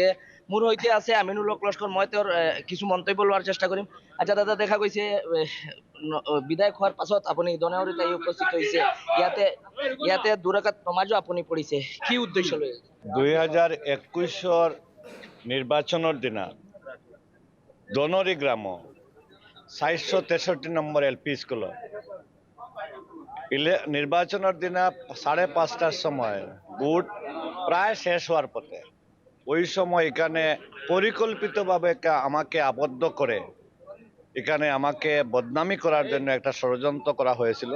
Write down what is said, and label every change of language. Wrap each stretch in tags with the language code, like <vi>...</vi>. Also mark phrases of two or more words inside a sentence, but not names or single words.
<as>মোৰ সৈতে আছে আমিনুল হক লস্কর, মই তেওঁৰ কিছু মন্তব্য লোৱাৰ চেষ্টা কৰিম। আচ্ছা দাদা, দেখা গৈছে বিধায়ক হোৱাৰ পাছত আপুনি দনেহৰিত আহি উপস্থিত হৈছে, ইয়াতে দুৰাকাত নমাজো আপুনি পঢ়িছে, কি উদ্দেশ্য লৈ?</as> <bn>2021 নির্বাচনের দিনা দনরি গ্রাম 463 নম্বর এলপি স্কুল নির্বাচনের দিনা 5:30টার সময় ভোট প্রায় শেষ হওয়ার পথে ওই সময় এখানে পরিকল্পিতভাবে আমাকে আবদ্ধ করে এখানে আমাকে বদনামি করার জন্য একটা ষড়যন্ত্র করা হয়েছিল।</bn>